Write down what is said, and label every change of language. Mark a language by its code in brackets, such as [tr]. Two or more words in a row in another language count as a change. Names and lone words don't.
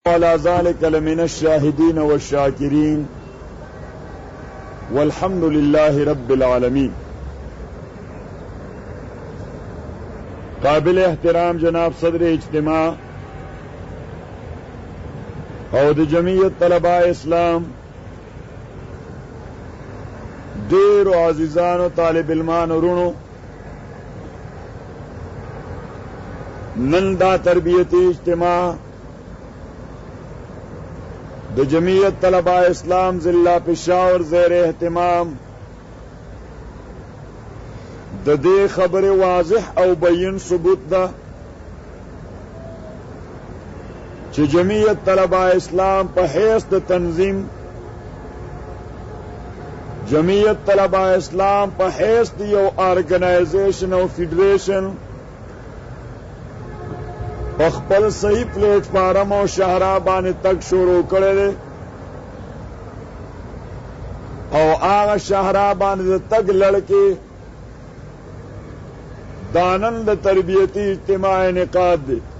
[ar] وعلى ذلك لمن الشاهدين والشاكرين والحمد لله رب العالمين. [ps] قابل احترام جناب صدر اجتماع او د جمعیت طلباء اسلام، ډیرو عزیزانو طالب علمان ورونو، نن دا تربیتی اجتماع د جمعیت طلباء اسلام ضلع پشاور [ur] زیر اہتمام [ps] د دې خبره واضح او بیان ثبوت ده چې جمعیت طلباء اسلام په حیث د تنظیم، جمعیت طلباء اسلام په حیث د یو ارګنایزیشن او فیډریشن په خپل صحیح پلیټ فارم او شاهراه باندې تک شروع کړی دی او هغه شاهراه باندې د تک لړکې دانن د تربیتی اجتماع انعقاد دی.